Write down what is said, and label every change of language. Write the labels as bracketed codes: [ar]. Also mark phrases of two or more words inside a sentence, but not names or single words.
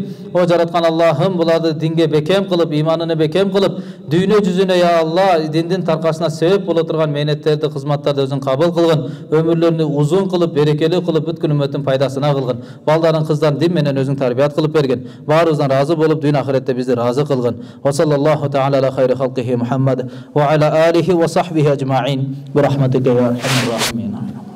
[ky] О жараткан Аллахым, буларды динге бекем кылып, иманына бекем кылып, дүйнө жүзүнө [ar] يا الله [ky] диндин таркашына себеп боло турган мээнеттерди, кызматтарды өзүң кабыл кылгын. Өмүрлөрүнү узун кылып, берекелүү кылып, бүткүл үммөттүн пайдасына кылгын. Балдарын, кыздарын дин менен өзүң тарбият кылып берген. Баарыбыздан разы болуп, дүйнө ахиретте бизди разы кылгын. [ar] وصلى الله تعالى على خير خلقه محمد وعلى آله وصحبه أجمعين. برحمتك يا أرحم الراحمين.